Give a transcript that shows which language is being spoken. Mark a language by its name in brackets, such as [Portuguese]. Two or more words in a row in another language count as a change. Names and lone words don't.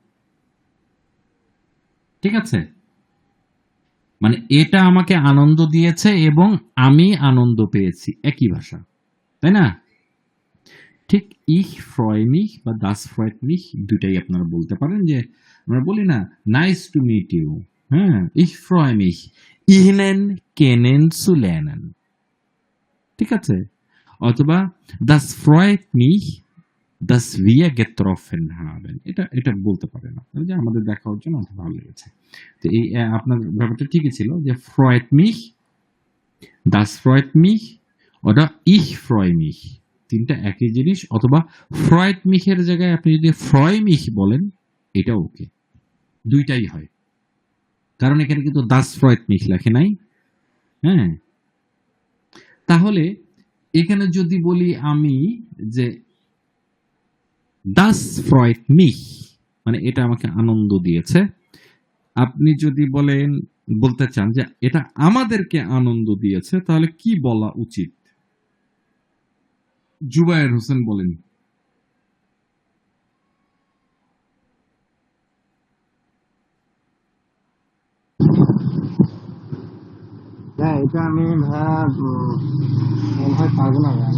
[Bangla] ঠিক আছে, মানে এটা আমাকে আনন্দ দিয়েছে এবং আমি আনন্দ পেয়েছি, একই ভাষা, তাই না? ঠিক [German] ich freue mich [Bangla] বা [German] das freut mich [Bangla] দুইটাই আপনারা বলতে পারেন। যে আমরা বলি না [English] nice to meet you, [Bangla] হ্যাঁ, [German] ich freue mich Ihnen kennen zu lernen, [Bangla] ঠিক আছে? অথবা [German] das freut mich dass wir getroffen haben, [Bangla] এটা এটা বলতে পারেন আপনারা যে আমাদের দেখা হওয়ার জন্য অনেক ভালো লেগেছে। তো এই আপনার ব্যাপারটা ঠিকই ছিল যে [German] freut mich, das freut mich oder ich freue mich, [Bangla] তিনটা একই জিনিস। অথবা [German] freut mich [Bangla] এর জায়গায় আপনি যদি [German] freu mich [Bangla] বলেন, এটা ওকে, দুইটাই হয়, কারণ এখানে কিন্তু [German] das freut mich [Bangla] লেখে নাই। হ্যাঁ, তাহলে এখানে যদি বলি আমি যে [German] das freut mich, [Bangla] মানে এটা আমাকে আনন্দ দিয়েছে, আপনি যদি বলতে চান যে এটা আমাদেরকে আনন্দ দিয়েছে, তাহলে কি বলা উচিত? জুবায়ের হোসেন বলেন। হ্যাঁ, এটা আমি ভাইয়া মনে হয় পারবো না ভাইয়া।